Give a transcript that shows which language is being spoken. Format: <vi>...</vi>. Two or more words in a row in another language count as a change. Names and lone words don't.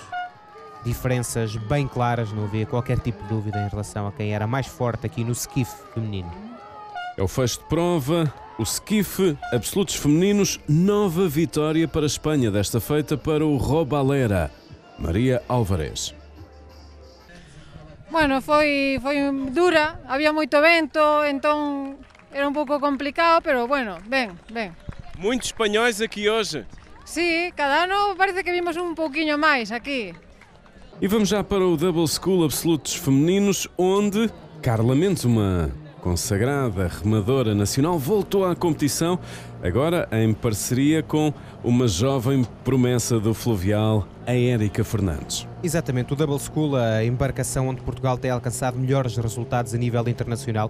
<pt>Diferenças bem claras, não havia qualquer tipo de dúvida em relação a quem era mais forte aqui no skiff feminino. É o fecho de prova, o skiff absolutos femininos, nova vitória para a Espanha, desta feita para o Robaleira. Maria Alvarez.</pt> <gl>Bueno, foi dura, había moito vento, entón era un pouco complicado, pero bueno, ben.</gl> <pt>Muitos espanhóis aqui hoje.</pt> <gl>Sí, cada ano parece que vimos un pouquiño máis aquí.</gl> <pt>E vamos já para o Double School Absolutos Femininos, onde Carla Mendes, uma consagrada remadora nacional, voltou à competição, agora em parceria com uma jovem promessa do fluvial, a Érica Fernandes. Exatamente, o Double School, a embarcação onde Portugal tem alcançado melhores resultados a nível internacional.</pt>